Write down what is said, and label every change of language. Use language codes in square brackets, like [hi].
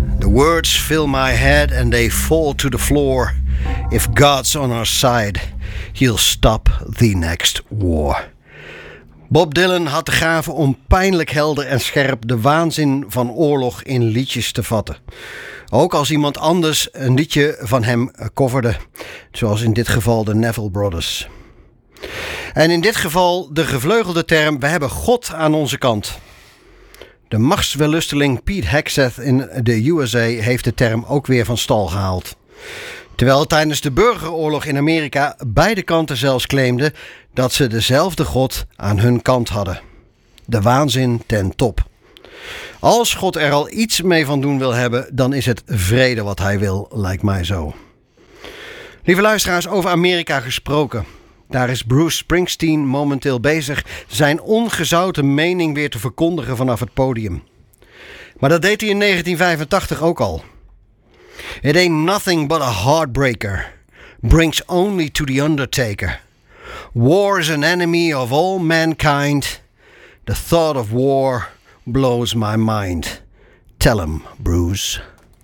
[en] Words fill my head and they fall to the floor. If God's on our side, he'll stop the next war. [nl] Bob Dylan had de gave om pijnlijk helder en scherp de waanzin van oorlog in liedjes te vatten. Ook als iemand anders een liedje van hem coverde, zoals in dit geval de Neville Brothers. En in dit geval de gevleugelde term, we hebben God aan onze kant. De machtswellusteling Pete Hegseth in de USA heeft de term ook weer van stal gehaald. Terwijl tijdens de burgeroorlog in Amerika beide kanten zelfs claimden dat ze dezelfde God aan hun kant hadden. De waanzin ten top. Als God er al iets mee van doen wil hebben, dan is het vrede wat hij wil, lijkt mij zo. Lieve luisteraars, over Amerika gesproken. Daar is Bruce Springsteen momenteel bezig zijn ongezouten mening weer te verkondigen vanaf het podium. Maar dat deed hij in 1985 ook al. [en] It ain't nothing but a heartbreaker, brings only to the undertaker. War is an enemy of all mankind, the thought of war blows my mind. Tell him, Bruce.